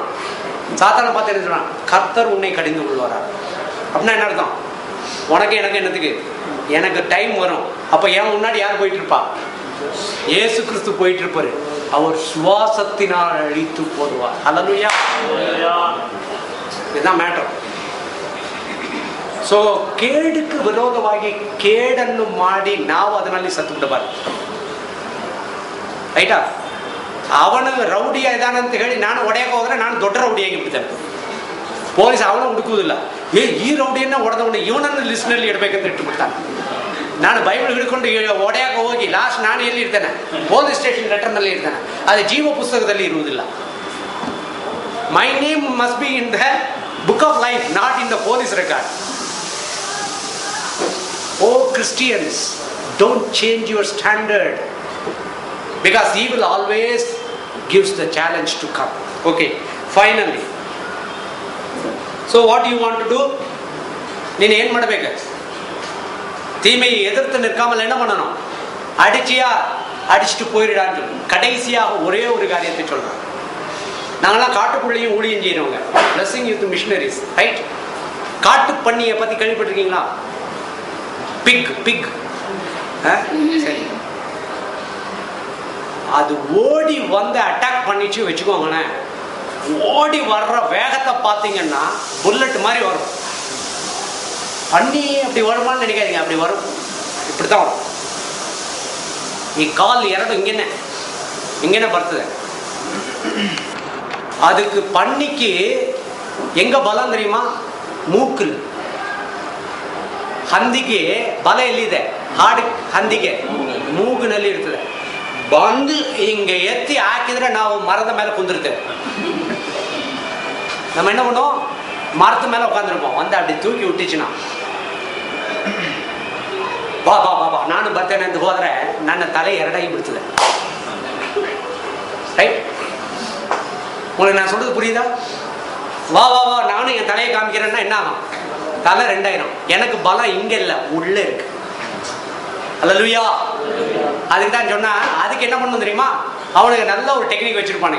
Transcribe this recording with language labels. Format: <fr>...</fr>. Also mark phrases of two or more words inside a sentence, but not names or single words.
<ta>சாத்தானை பார்த்து என்ன சொல்றான்? கர்த்தர் உன்னை கடிந்து கொள்வாரா? அப்படின்னா என்ன அர்த்தம்? உனக்கு எனக்கு என்னத்துக்கு? எனக்கு டைம் வரும். அப்ப ஏன் முன்னாடி யார் போயிட்டு இருப்பா? இயேசு கிறிஸ்து போயிட்டு இருப்பாரு. அவர் சுவாசத்தினால் அழித்து போடுவார். அல்லேலூயா. இதுதான் மேட்டர்.</ta> <kn>ಸೊ ಕೇಡಕ್ಕೆ ವಿರೋಧವಾಗಿ ಕೇಡನ್ನು ಮಾಡಿ ನಾವು ಅದರಲ್ಲಿ ಸತ್ತು ಬಿಡಬಾರ್ದು. ಆಯ್ತಾ? ಅವನು ರೌಡಿಯ ಇದಾನೆ ಅಂತ ಹೇಳಿ ನಾನು ಹೊಡೆಯಕ್ಕೆ ಹೋದ್ರೆ ನಾನು ದೊಡ್ಡ ರೌಡಿಯಾಗಿ ಬಿಡ್ತೇನೆ. ಪೊಲೀಸ್ ಅವನು ಹುಡುಕುವುದಿಲ್ಲ. ಈ ರೌಡಿಯನ್ನ ಹೊಡೆದವನು ಇವನನ್ನು ಲಿಸ್ಟ್ನಲ್ಲಿ ಇಡಬೇಕಂತ ಇಟ್ಟುಬಿಡ್ತಾನೆ. ನಾನು ಬೈಬಲ್ ಹಿಡ್ಕೊಂಡು ಹೊಡೆಯಕ್ಕೆ ಹೋಗಿ ಲಾಸ್ಟ್ ನಾನು ಎಲ್ಲಿ ಇರ್ತೇನೆ?</kn> <en>police station</en> <kn>ಲೆಟರ್ನಲ್ಲಿ ಇರ್ತೇನೆ. ಅದು ಜೀವ ಪುಸ್ತಕದಲ್ಲಿ ಇರುವುದಿಲ್ಲ.</kn> <en>My name must be in the book of life, not in the police record. Oh Christians, don't change your standard, because he will always gives the challenge to come. Okay, finally, so what do you want to do?</en> <kn>ನೀನು ಏನು ಮಾಡಬೇಕು?</kn> <ta>தீமையை எதிர்த்து நிற்காமல் என்ன பண்ணணும்? அடிச்சியா அடிச்சுட்டு போயிடான்னு சொல்லு. கடைசியாக ஒரே ஒரு காரியத்தை சொல்றேன். நாங்களாம் காட்டுக்குள்ளேயும் ஊழியம் செய்யறவங்க, பிளஸிங் யூத் மிஷனரிஸ், ரைட்? காட்டு பண்ணியை பத்தி கேள்விப்பட்டிருக்கீங்களா? பிக் சரி, அது ஓடி வந்து அட்டாக் பண்ணிச்சு வச்சுக்கோங்களேன். ஓடி வர்ற வேகத்தை பார்த்தீங்கன்னா புல்லட் மாதிரி வரும். பண்ணி அப்படி வருமானு நினைக்காதீங்க, அப்படி வரும். இப்படித்தான் வரும்.</ta> <kn>ಈ ಕಾಲ್ ಎರಡು ಹಿಂಗೇನೆ ಬರ್ತದೆ. ಅದಕ್ಕೆ ಪನ್ನಿக்கு ಹೆಂಗ ಬಲ தெரியுமா? ಮೂಕಲ್. ಹಂದಿಗೆ ಬಲ ಎಲ್ಲಿದೆ? ಹಾಡು ಹಂದಿಗೆ ಮೂಗಿನಲ್ಲಿ ಇರ್ತದೆ. ಬಂದು ಹಿಂಗೆ ಎತ್ತಿ ಹಾಕಿದ್ರೆ ನಾವು ಮರದ ಮೇಲೆ ಕುಂದಿರ್ತೇವೆ.</kn> <ta>நம்ம என்ன பண்ணுவோம்? மரத்து மேல உட்காந்துருப்போம். வந்து அப்படி தூக்கி விட்டுச்சுன்னா,</ta> <kn>ಬಾ ಬಾ ಬಾ ಬಾ ನಾನು ಬರ್ತೇನೆ ಅಂತ ಹೋದ್ರೆ ನನ್ನ ತಲೆ ಎರಡಾಗಿ ಬಿಡ್ತದೆ.</kn> <ta>ரைட்? உங்களுக்கு நான் சொல்றது புரியுதா? வா வா வா நானும் என் தலையை காமிக்கிறேன்னா என்ன ஆகும்? தலை ரெண்டாயிரம். எனக்கு பலம் இங்க இல்ல, உள்ள இருக்கு. அல்லேலூயா. அதுக்கு தான் சொன்னா, அதுக்கு என்ன பண்ணணும் தெரியுமா? அவனுக்கு நல்ல ஒரு டெக்னிக் வச்சிருப்பானுங்க.</ta>